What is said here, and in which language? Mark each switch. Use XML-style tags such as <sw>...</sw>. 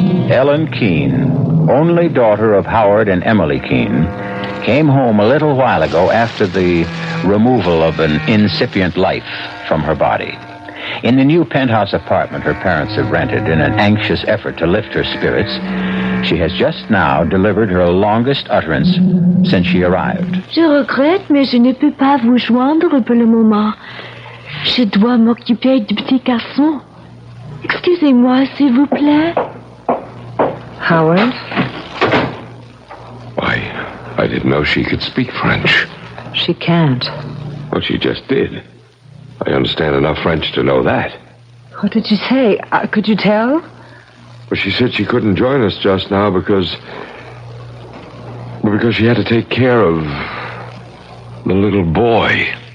<en>Ellen Keene, only daughter of Howard and Emily Keene, came home a little while ago after the removal of an incipient life from her body. In the new penthouse apartment her parents have rented in an anxious effort to lift her spirits, she has just now delivered her longest utterance since she arrived.</en> <fr>Je regrette, mais je ne peux pas vous joindre pour le moment. Je dois m'occuper du petit garçon. Excusez-moi, s'il vous plaît.</fr> <en>Howard? Why, I didn't know she could speak French. She can't. Well, she just did. I understand enough French to know that. What did she say? Could you tell? Well, she said she couldn't join us just now because because she had to take care of the little boy.</en>